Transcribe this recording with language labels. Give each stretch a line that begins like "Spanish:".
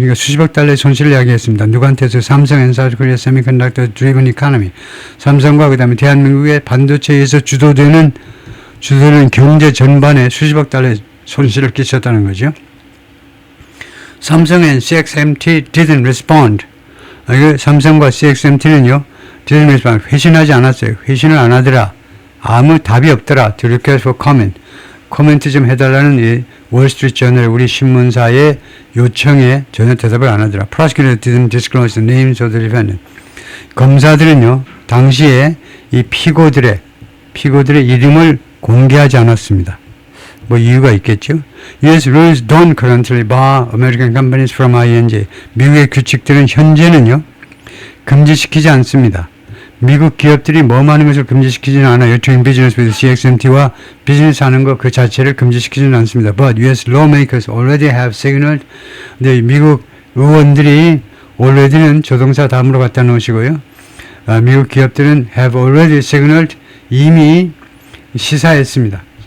Korean: 그러니까 수십억 달러의 손실을 야기했습니다. 누구한테서?
English: 삼성 and South Korea Semiconductor Driven Economy.
Korean: 삼성과 그 다음에 대한민국의 반도체에서 주도되는 경제 전반에 수십억 달러의 손실을 끼쳤다는 거죠.
English: 삼성 and CXMT didn't respond.
Korean: 삼성과 CXMT는요,
English: didn't respond.
Korean: 회신하지 않았어요. 회신을 안 하더라. 아무 답이 없더라.
English: To request for comment.
Korean: 코멘트 좀 해달라는 이 월스트리트저널 우리 신문사의 요청에 전혀 대답을 안 하더라.
English: Prosecutor didn't disclose the names of the defendant.
Korean: 검사들은요, 당시에 이 피고들의 이름을 공개하지 않았습니다. 뭐 이유가 있겠죠.
English: US rules don't currently bar American companies from ING.
Korean: 미국의 규칙들은 현재는요, 금지시키지 않습니다. 미국 기업들이 뭐 하는 것을 금지시키지는 않아요.
English: Doing business with
Korean: CXMT와 비즈니스 하는 것 그 자체를 금지시키지는 않습니다.
English: But US lawmakers already have signaled.
Korean: 근데 미국 의원들이 already는 조동사 다음으로 갖다 놓으시고요. 미국 기업들은
English: have already signaled,
Korean: 이미 시사했습니다.